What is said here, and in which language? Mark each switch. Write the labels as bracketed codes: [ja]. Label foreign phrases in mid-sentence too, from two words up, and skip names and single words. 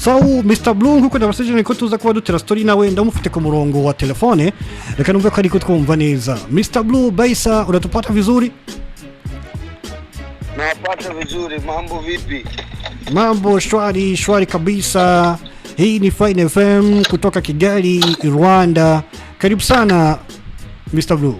[rw] So Mr. Blue nkuko ndabasije ko tuza kuba dutera story nawe ndamufite ku murongo wa telefone reka numve ko ariko twumva neza. [sw] Mr. Blue Baisa, unatupata vizuri? Napata vizuri. Mambo vipi? Mambo shwari kabisa. Hii ni Fine FM kutoka Kigali, Rwanda. Karibu sana Mr. Blue.